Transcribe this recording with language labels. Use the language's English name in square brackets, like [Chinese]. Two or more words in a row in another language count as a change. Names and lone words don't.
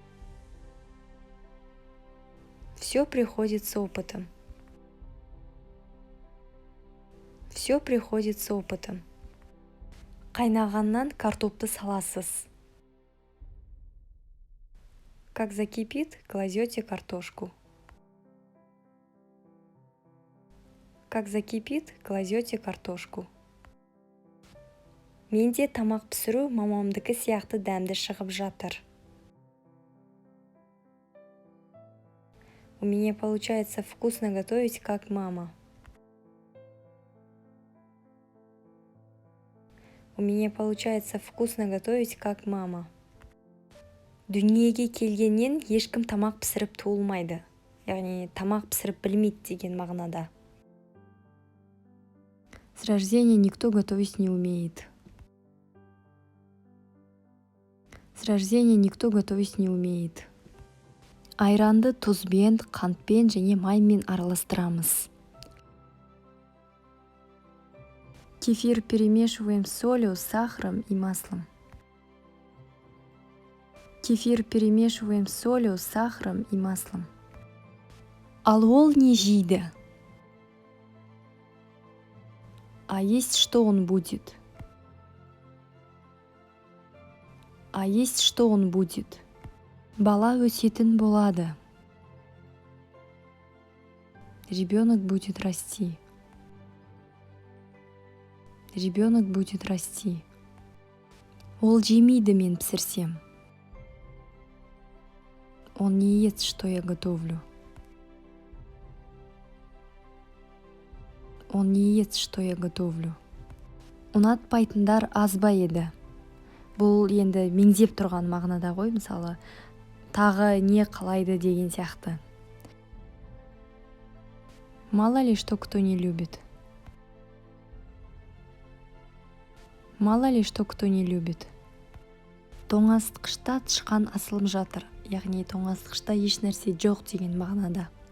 [Russian] Все приходит с опытом. Все приходит с опытом. [Kazakh] Қайнағаннан картопты саласыз. [Russian] Как закипит, кладете картошку. Как закипит, кладете картошку. [Kazakh] Менде тамақ пісіру мамамдікі сияқты дәмді шығып жатыр. [Russian] У меня получается вкусно готовить, как мама. У меня получается вкусно готовить, как мама. [Kazakh] Дүниеге келгеннен ешкім тамақ пісіріп туылмайды. Яғни тамақ пісіріп білмейді деген мағынада. [Russian] С рождения никто готовить не умеет. С рождения никто готовить не умеет. [Kazakh] Айранды тұзбен, қантпен және маймен араластырамыз. [Russian] Кефир перемешиваем с солью, сахаром и маслом. Кефир перемешиваем с солью, сахаром и маслом. [Kazakh] Ал ол не жейді? [Russian] А есть что он будет? А есть что он будет? [Kazakh] Бала өсетін болады. [Russian] Ребенок будет расти. Ребенок будет расти. [Kazakh] Ол жемейді мен пісірсем. [Russian] Он не ест, что я готовлю. Он не ест, что я готовлю. [Kazakh] Ұнатпайтындар аз ба еді? Бұл енді меңзеп тұрған мағынада ғой, мысалы, тағы не қалайды деген сияқты. [Russian] Мало ли что кто не любит. Мало ли что кто не любит. [Kazakh] Тоңазытқышта тышқан асылып жатыр. Яғни тоңазытқышта еш нәрсе жоқ деген мағынада.